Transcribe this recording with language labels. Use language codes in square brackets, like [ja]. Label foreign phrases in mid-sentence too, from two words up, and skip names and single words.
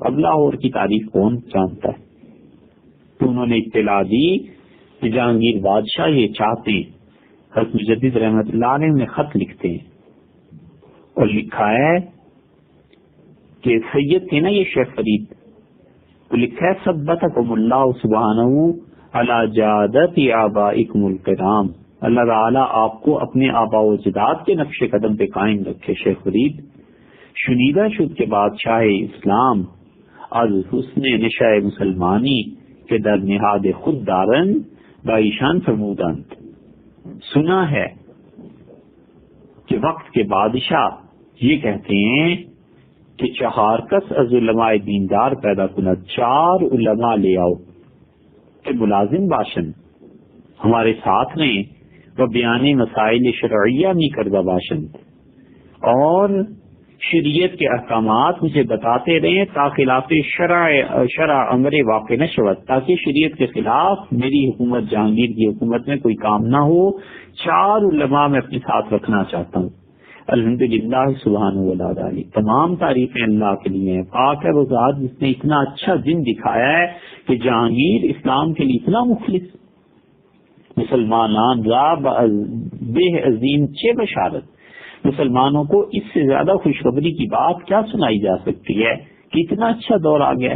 [ur] اب لاہور کی تاریخ کون جانتا ہے؟ تو انہوں نے اطلاع دی کہ جہانگیر بادشاہ یہ چاہتے ہیں، حضرت مجدد [ar] رحمۃ اللہ علیہ [ur] نے خط لکھتے ہیں اور لکھا ہے کہ سید تھے نا یہ شیخ فرید، تو لکھا ہے [ar] ثبتکم اللہ سبحانہ علی جادت آبائکم الکرام، [ur] اللہ تعالیٰ آپ کو اپنے آبا و اجداد کے نقش قدم پہ قائم رکھے۔ [fa] شیخ فرید شنیدہ شد کے بادشاہ اسلام از حسن نشہ مسلمانی کے در نہاد خود دارن بایشان فرمودند، [ur] سنا ہے کہ وقت کے بادشاہ یہ کہتے ہیں کہ [fa] 4 کس از علماء دیندار پیدا کند، [ur] 4 علماء لے آؤ کہ [fa] ملازم باشن [ur] ہمارے ساتھ رہیں [fa] و بیان مسائل شرعیہ میں کردہ باشن [ur] اور شریعت کے احکامات مجھے بتاتے رہیں [fa] تا خلاف شرع امر واقع نہ شود، [ur] تاکہ شریعت کے خلاف میری حکومت، جہانگیر کی حکومت میں کوئی کام نہ ہو۔ 4 علماء میں اپنے ساتھ رکھنا چاہتا ہوں۔ [ar] الحمدللہ سبحانہ وتعالی، [ur] تمام تعریفیں اللہ کے لیے ہیں۔ پاک ہے وہ ذات جس نے اتنا اچھا دن دکھایا ہے کہ جہانگیر اسلام کے لیے اتنا مخلص، [fa] مسلمانان را بے عظیم چے بشارت، [ur] مسلمانوں کو اس سے زیادہ خوشخبری کی بات کیا سنائی جا سکتی ہے کہ اتنا اچھا دور آ گیا ہے۔